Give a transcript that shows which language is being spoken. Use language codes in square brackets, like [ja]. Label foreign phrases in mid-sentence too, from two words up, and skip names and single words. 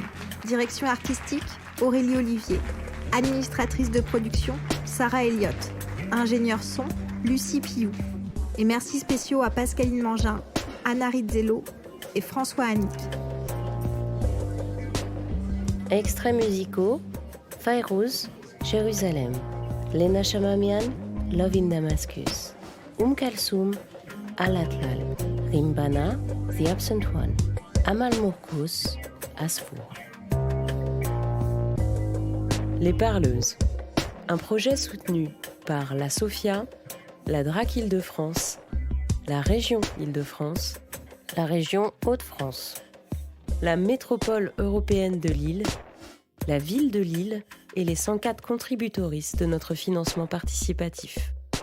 [fr] Direction artistique, Aurélie Olivier. Administratrice de production, Sarah Elliott. Ingénieur son, Lucie Piou. Et merci spéciaux à Pascaline Mangin, Anna Rizzello et François Annick. Extraits musicaux, Fayrouz, Jérusalem. Lena Chamamian, Love in Damascus. Kalsoum, Al-Atlal. Rimbana, The Absent One. Amal Mourkous, Asfour. Les Parleuses, un projet soutenu par la SOFIA, la DRAC Île-de-France, la région Île-de-France, la région Hauts-de-France, la métropole européenne de Lille, la ville de Lille et les 104 contributoristes de notre financement participatif.